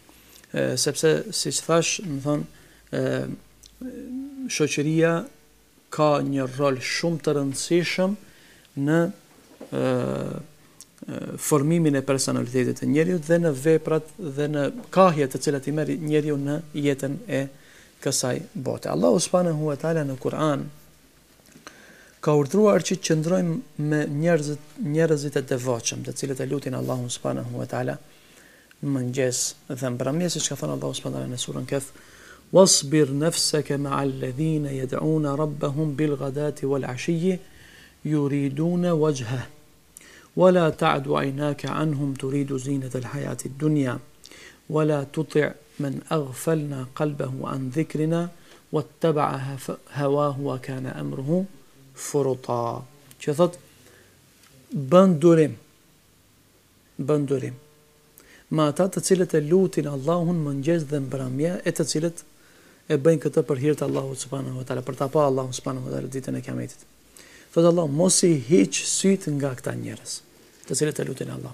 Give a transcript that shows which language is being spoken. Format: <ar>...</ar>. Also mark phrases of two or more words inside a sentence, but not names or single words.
<sq>Sepse siç thash, më thonë, shoqëria ka një rol shumë të rëndësishëm në formimin e personalitetit të njeriu dhe në veprat dhe në kahjet të cilat i merr njeriu në jetën e kësaj bote. Allahu</sq> <ar>سبحانه وتعالى</ar> <sq>në Kur'an ka urdhëruar që qëndrojmë me njerëzit e devotshëm, të cilët e lutin Allahun</sq> <ar>سبحانه وتعالى</ar> <sq>në mëngjes dhe mbrëmje, siç ka thënë Allahu</sq> <ar>سبحانه وتعالى</ar> <sq>në surën Kahf:</sq> <ar>"واصبر نفسك مع الذين يدعون ربهم بالغداة والعشي يريدون وجهه ولا تعد عيناك عنهم تريد زينة الحياة الدنيا ولا تطع' من أغفلنا قلبه عن ذكرنا واتبع هواه وكان أمره فرطا."</ar> <sq>Që thot, bën durim me ata të cilët e lutin Allahun mëngjes dhe mbrëmje, e të cilët e bëjnë këtë për hir të Allahut</sq> <ar>سبحانه وتعالى,</ar> <sq>për ta pa Allahun</sq> <ar>سبحانه وتعالى</ar> <sq>ditën e Kiametit. Thot Allah, mos i hiq syt nga këta njerëz, të cilët e lutin Allah.</sq>